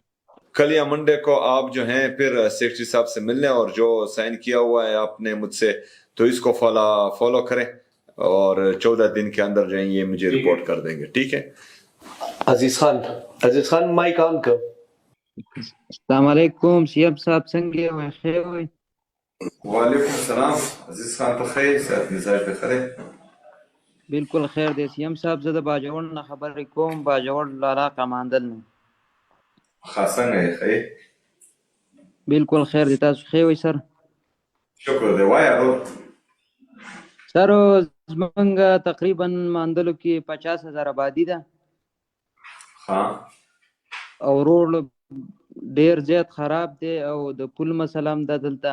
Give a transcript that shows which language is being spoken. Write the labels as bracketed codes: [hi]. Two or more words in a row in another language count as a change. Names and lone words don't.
[ur] کل یا منڈے کو آپ جو ہیں پھر سیکرٹری صاحب سے ملنے اور جو سائن کیا ہوا ہے آپ نے مجھ سے، تو اس کو فالو کریں اور 14 دن کے اندر جو ہے یہ مجھے رپورٹ کر دیں گے. ٹھیک ہے عزیز خان مائیک آن کر. السلام علیکم سی ایم صاحب, [ps] څنګه یې خیر وي؟ [ur] وعلیکم سلام عزیز خان [ps] په خیر صحت مزاج په خیر. بالکل خیر دی سیم صاحب، زه د باجوړ نه خبرې کوم، باجوړ لارا کماندل نه. څنګه یې خیر؟ بالکل خیر دی، تاسو خیر وي سر؟ شکر دی. وایه سر زمونږ تقریبا ماندلو کې 50,000 آبادي ده او روډ ډیر زیات خراب دی او د پل مسله هم ده دلته.